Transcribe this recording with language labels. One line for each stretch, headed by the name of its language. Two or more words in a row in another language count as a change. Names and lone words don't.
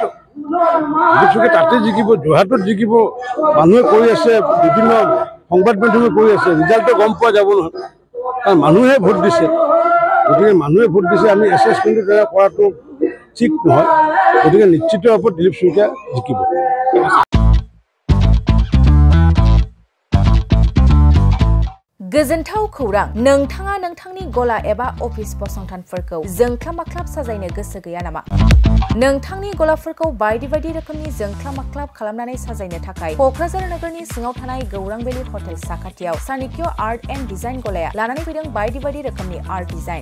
Assamese: দিলীপ শইকীয়া তাতে জিকিব, যোৰহাটত জিকিব। মানুহে কৈ আছে, বিভিন্ন সংবাদ মাধ্যমে কৈ আছে, ৰিজাল্টটো গম পোৱা যাব নহয়, কাৰণ মানুহে ভোট দিছে। গতিকে মানুহে ভোট দিছে, আমি এছেছমেণ্টটো কৰাটো ঠিক নহয়। গতিকে নিশ্চিত ওপৰত দিলীপ শইকীয়া জিকিব।
Bodo: गोजोनथाव खौरां, नोंथाङा नोंथांनि गला एबा अफिस फसंथानफोरखौ जोंख्लाब माख्लाब साजायनो गोसो गैया नामा? नोंथांनि गलाफोरखौ बायदि बायदि रोखोमनि जोंख्लाब माख्लाब खालामनानै साजायनो थाखाय क'क्राझार नोगोरनि सिङाव थानाय गौरां भेलि हटेल साखाथियाव चाणक्य आर्ट एन्ड डिजाइन गलाया लानानै फैदों बायदि बायदि रोखोमनि
English: art design.